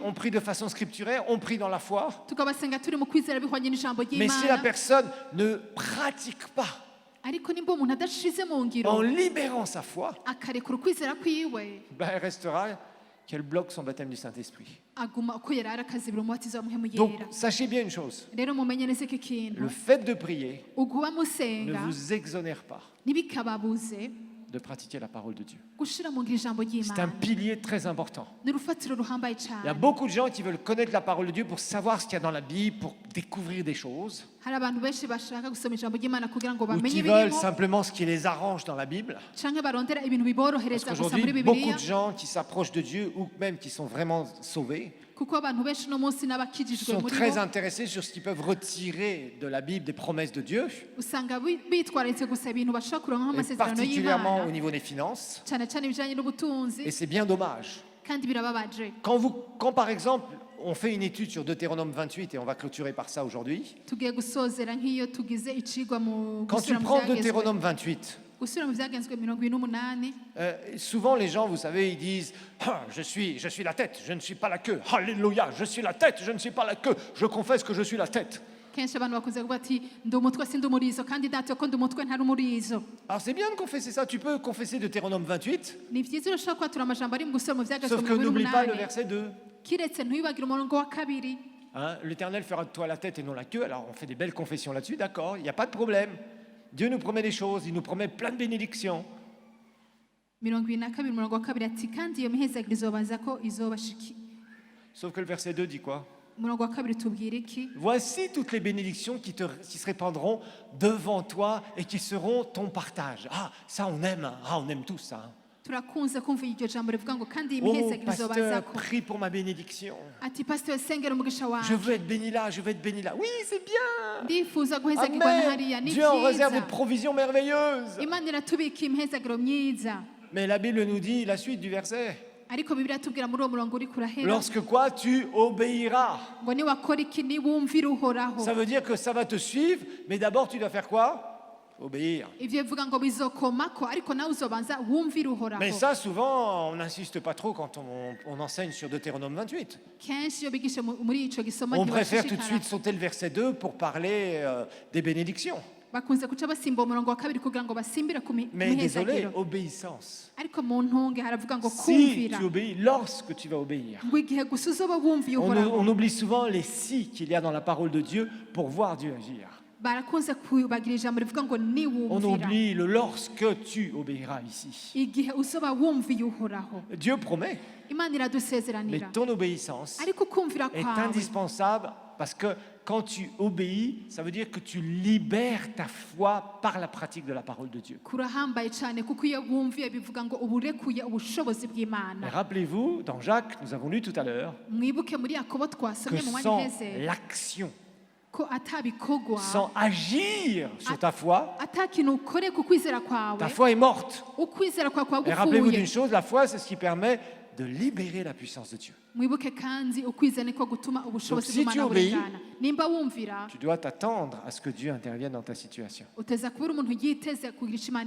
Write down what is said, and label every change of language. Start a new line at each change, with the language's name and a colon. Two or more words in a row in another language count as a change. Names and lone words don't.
French: On prie de façon scripturaire, on prie dans la foi.
Rundi: Tukabasenga turi mu kwizera bihwanye n'ijambo
French: Mais si la
Rundi: ry'Imana.
French: personne ne pratique pas
Rundi: Ariko nimba umuntu adashize mu ngiro
French: en libérant sa foi,
Rundi: akarekura ukwizera kwiwe,
French: ben elle restera qu'elle bloque son baptême du Saint-Esprit.
Rundi: aguma uko yari ari akazibira umubatizo wa muhemu
French: Donc,
Rundi: yera.
French: sachez bien une chose,
Rundi: Rero mumenye neza iki kintu,
French: le fait de prier
Rundi: uguba
French: ne
Rundi: musenga
French: vous exonère pas
Rundi: ntibikababuze
French: de pratiquer la parole de Dieu.
Rundi: gushira mu ngiro ijambo
French: C'est un
Rundi: ry'Imana.
French: pilier très important.
Rundi: Ni urufatiro ruhambaye
French: Il y a
Rundi: cyane.
French: beaucoup de gens qui veulent connaître la parole de Dieu pour savoir ce qu'il y a dans la Bible, pour découvrir des choses,
Rundi: Hari abantu benshi bashaka gusoma ijambo ry'Imana kugira ngo
French: ou
Rundi: bamenye
French: qui veulent
Rundi: ibirimo,
French: simplement ce qui les arrange dans la Bible.
Rundi: canke barondera ibintu
French: Parce
Rundi: biborohereza gusa muri
French: qu'aujourd'hui, beaucoup
Rundi: Bibiliya.
French: de gens qui s'approchent de Dieu, ou même qui sont vraiment sauvés,
Rundi: Kuko abantu benshi no munsi n'abakijijwe
French: sont
Rundi: muri
French: très
Rundi: bo
French: intéressés sur ce qu'ils peuvent retirer de la Bible, des promesses de Dieu,
Rundi: usanga bitwararitse gusa ibintu bashaka kuronka
French: et
Rundi: nk'amasezerano
French: particulièrement au
Rundi: y'Imana,
French: niveau des finances.
Rundi: cyane cyane ibijyanye
French: Et
Rundi: n'ubutunzi,
French: c'est bien dommage.
Rundi: kandi birababaje.
French: Quand par exemple, on fait une étude sur Deutéronome 28, et on va clôturer par ça aujourd'hui,
Rundi: Tugiye gusozera nk'iyo tugize icigwa mu
French: quand tu
Rundi: gusubira mu
French: prends
Rundi: byagezwe
French: Deutéronome 28,
Rundi: gusubira mu byagezwe 28,
French: souvent les gens, vous savez, ils disent ah, je suis la tête, je ne suis pas la queue. Alléluia, je suis la tête, je ne suis pas la queue. Je confesse que je suis la tête.
Rundi: kenshi abantu bakunze kuvuga ati ndi umutwe si ndi umurizo, kandi data ko ndi umutwe ntari umurizo.
French: Alors c'est bien de confesser ça. Tu peux confesser Deutéronome 28,
Rundi: Ni byiza urashobora kwatura amajambo ari mu gusubira mu byagezwe
French: sauf que n'oublie pas le
Rundi: 28,
French: verset 2.
Rundi: kiretse ntuyibagire umurongo wa kabiri.
French: Hein, l'Éternel fera de toi la tête et non la queue. Alors on fait des belles confessions là-dessus, d'accord, il n'y a pas de problème. Dieu nous promet des choses, il nous promet plein de bénédictions.
Rundi: 22 umurongo wa kabiri ati kandi iyo mihezagiro izobaza ko izobashiki.
French: Sauf que le verset 2 dit quoi?
Rundi: Umurongo wa kabiri tubwira iki?
French: Voici toutes les bénédictions qui se répandront devant toi et qui seront ton partage. Ah, ça on aime, hein. Ah, on aime tous ça. Hein.
Rundi: Turakunze kumva iryo jambo rivuga ngo kandi iyi
French: Oh,
Rundi: mihezagiro izobaza
French: pasteur,
Rundi: ko.
French: prie pour ma bénédiction.
Rundi: Ati pasteur sengera umugisha
French: Je
Rundi: wawe.
French: veux être béni là, je veux être béni là. Oui, c'est bien.
Rundi: Ndifuza guhezagirwa na hariya,
French: Amen.
Rundi: ni
French: Dieu en réserve des
Rundi: byiza.
French: provisions merveilleuses.
Rundi: Imana iratubika imihezagiro myiza.
French: Mais la Bible nous dit la suite du verset.
Rundi: Ariko Bibiliya tubwira muri uwo murongo uri kurahera
French: Lorsque quoi, tu obéiras.
Rundi: ngo niwakora iki niwumvira uhoraho.
French: Ça veut dire que ça va te suivre, mais d'abord tu dois faire quoi? Obéir.
Rundi: Ivyo bivuga ngo bizokomako, ariko nawe uzobanza wumvira uhoraho.
French: Mais ça, souvent, on n'insiste pas trop quand on enseigne sur Deutéronome 28.
Rundi: Kenshi iyo bigisha muri ico gisoma
French: On préfère tout de
Rundi: ntibashishikara.
French: suite sauter le verset 2 pour parler des bénédictions.
Rundi: Bakunze guca basimba umurongo wa kabiri kugira ngo basimbire ku
French: Mais désolé,
Rundi: mihezagiro.
French: obéissance.
Rundi: Ariko mu ntunge haravuga ngo
French: Si
Rundi: kumvira
French: tu obéis, lorsque tu vas obéir.
Rundi: ngo igihe gusa uzoba wumviye
French: On
Rundi: uhoraho.
French: oublie souvent les si qu'il y a dans la parole de Dieu pour voir Dieu agir.
Rundi: barakunze kubagira ijambo rivuga ngo
French: On
Rundi: niwumvira
French: oublie le lorsque tu obéiras ici.
Rundi: igihe uzoba wumviye uhoraho.
French: Dieu promet,
Rundi: Imana
French: mais
Rundi: iradusezeranira
French: ton obéissance
Rundi: ariko kumvira
French: est
Rundi: kwawe
French: indispensable parce que quand tu obéis, ça veut dire que tu libères ta foi par la pratique de la parole de Dieu.
Rundi: kurahambaye cyane kuko iyo wumviye bivuga ngo uba urekuye ubushobozi
French: Et
Rundi: bw'Imana.
French: rappelez-vous, dans Jacques, nous avons lu tout à l'heure,
Rundi: Mwibuke muri Yakobo
French: que
Rundi: twasomye mu mwanya
French: sans
Rundi: uheze
French: l'action,
Rundi: ko atabikorwa
French: sans agir sur ta foi,
Rundi: atakintu ukore ku kwizera kwawe
French: ta foi est morte.
Rundi: ukwizera kwawe kwa
French: Et rappelez-vous d'une
Rundi: gupfuye.
French: chose, la foi, c'est ce qui permet de libérer la puissance de Dieu.
Rundi: Mwibuke kandi ukwizera niko gutuma ubushobozi
French: Donc, si tu
Rundi: bw'Imana
French: obéis,
Rundi: burengana. Nimba wumvira
French: Tu dois t'attendre à ce que Dieu intervienne dans ta situation.
Rundi: uteza kubura umuntu yiteze kugira icyo Imana